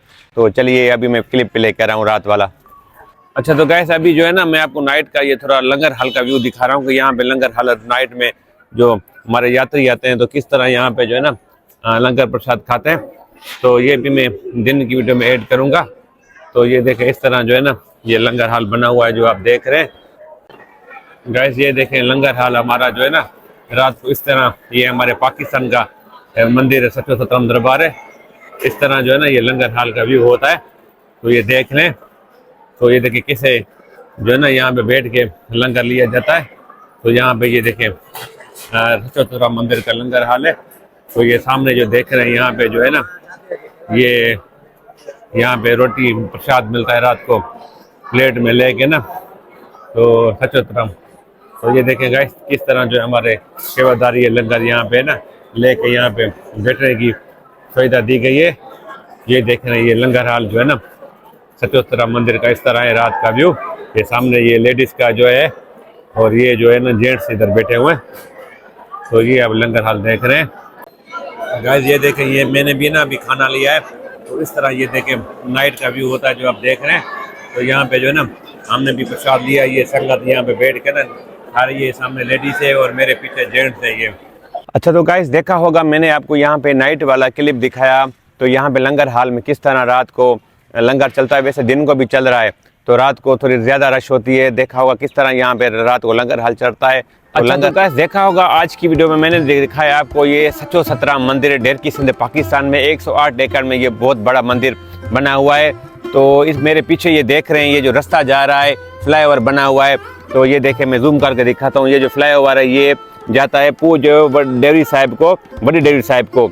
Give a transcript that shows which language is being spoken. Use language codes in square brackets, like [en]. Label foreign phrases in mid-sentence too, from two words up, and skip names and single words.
[hi] तो चलिए अभी मैं क्लिप प्ले कर रहा हूँ रात वाला। अच्छा तो गैस अभी जो है ना मैं आपको नाइट का ये थोड़ा लंगर हाल का व्यू दिखा रहा हूँ कि यहाँ पे लंगर हाल नाइट में जो हमारे यात्री आते हैं तो किस तरह यहाँ पे जो है ना लंगर प्रसाद खाते हैं। तो ये भी मैं दिन की वीडियो में ऐड करूँगा। तो ये देखें इस तरह जो है ना ये लंगर हाल बना हुआ है जो आप देख रहे हैं। गैस ये देखें लंगर हाल हमारा जो है ना रात को इस तरह, ये हमारे पाकिस्तान का मंदिर है सचो सतराम दरबार है। इस तरह जो है ना ये लंगर हाल का व्यू होता है। तो ये देख लें। तो ये देखिए किसे जो है ना यहाँ पे बैठ के लंगर लिया जाता है। तो यहाँ पे ये देखें सचो सतराम मंदिर का लंगर हाल है। तो ये सामने जो देख रहे हैं यहाँ पे जो है ना ये यहाँ पे रोटी प्रसाद मिलता है रात को प्लेट में लेके ना, तो सचो सतराम। तो ये देखें गाइस किस तरह जो हमारे सेवादारी है लंगर यहाँ पे ना लेके यहाँ पे बैठने की सुविधा दी गई है। ये देख रहे हैं ये लंगर हाल जो है ना सचो सतराम मंदिर का इस तरह है रात का व्यू। ये सामने ये लेडीज का जो है और ये जो है ना जेंट्स इधर बैठे हुए हैं। तो ये अब लंगर हाल देख रहे हैं। गाइस ये देखें ये मैंने भी ना अभी खाना लिया है। तो इस तरह ये देखें नाइट का व्यू होता है जो आप देख रहे हैं। तो यहाँ पे जो है ना हमने भी प्रसाद लिया, ये संगत यहाँ पे बैठ के ना खा रही है। सामने लेडीज है और मेरे पीछे जेंट्स है ये। अच्छा तो गाइस देखा होगा मैंने आपको यहाँ पे नाइट वाला क्लिप दिखाया। तो यहाँ पे लंगर हाल में किस तरह रात को लंगर चलता है, वैसे दिन को भी चल रहा है। तो रात को थोड़ी ज़्यादा रश होती है। देखा होगा किस तरह यहाँ पे रात को लंगर हाल चलता है। तो लंगर गाइस देखा होगा आज की वीडियो में मैंने दिखाया आपको ये सचो सतराम मंदिर है डेरकी सिंध पाकिस्तान में। 108 एकड़ में ये बहुत बड़ा मंदिर बना हुआ है। तो इस मेरे पीछे ये देख रहे हैं ये जो रास्ता जा रहा है, फ्लाईओवर बना हुआ है। तो ये देखें मैं जूम करके दिखाता हूँ। ये जो फ्लाईओवर है ये जाता है पूज डेरी साहब को, बड़ी डेरी साहब को।